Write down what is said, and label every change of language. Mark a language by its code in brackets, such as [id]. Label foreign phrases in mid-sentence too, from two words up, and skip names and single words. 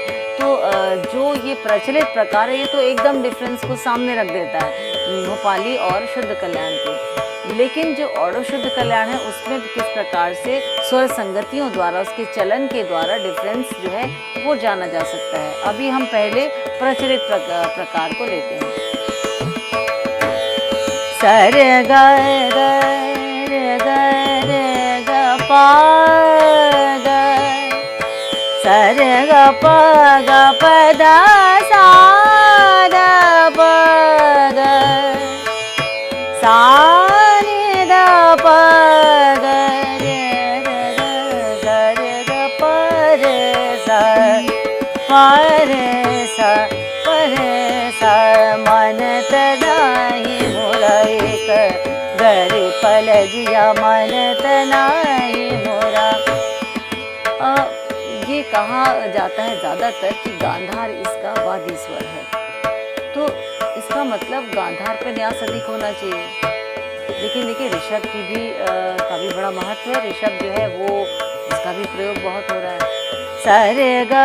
[hi] तो जो ये प्रचलित प्रकार है ये तो एकदम डिफरेंस को सामने रख देता है भोपाली और शुद्ध कल्याण के। लेकिन जो औडो शुद्ध कल्याण है उसमें किस प्रकार से स्वर संगतियों द्वारा, उसके चलन के द्वारा डिफरेंस जो है वो जाना जा सकता है। अभी हम पहले प्रचलित प्रकार को लेते हैं। सर ग ग ग रे ग पा ग, सर ग प ग प द सा द प ग, सा रे द प ग रे रे ग रे ग प रे [bra] रे सा परे सा मानत नाही मोरा एक गरे पलजिया मानत नाही मोरा। [hi] ये कहा जाता है ज़्यादातर कि गांधार इसका वादी स्वर है, तो इसका मतलब गांधार पे न्यास अधिक होना चाहिए। लेकिन देखिए ऋषभ की भी का भी बड़ा महत्व है, ऋषभ जो है वो इसका भी प्रयोग बहुत हो रहा है सारे गा।